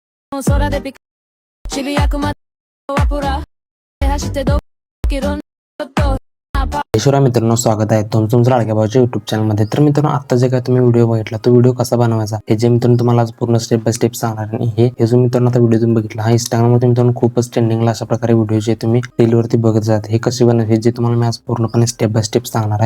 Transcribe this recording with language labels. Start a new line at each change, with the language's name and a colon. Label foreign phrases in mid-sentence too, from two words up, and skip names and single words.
Marathi: 空でピカ渋谷区までワポラ走ってどきろんと ईश्वरा मित्रांनो, स्वागत आहे तुमचं लाडक्या भावाच्या युट्यूब चॅनलमध्ये. तर मित्रांनो, आता जे काय तुम्ही व्हिडिओ बघितला तो व्हिडिओ कसा बनवायचा हे जे मित्रांनो तुम्हाला आज पूर्ण
English: step by step
Marathi: सांगणार आणि हे जो मित्रांनो आता व्हिडिओ तुम्ही बघितला हा इंस्टाग्रामवर मित्रांनो खूपच ट्रेंडिंगला अशा प्रकारे व्हिडिओ जे तुम्ही रीलवरती बघत जात हे कसे बनवायचे जे तुम्हाला मी आज पूर्णपणे
English: step by step
Marathi: सांगणार आहे.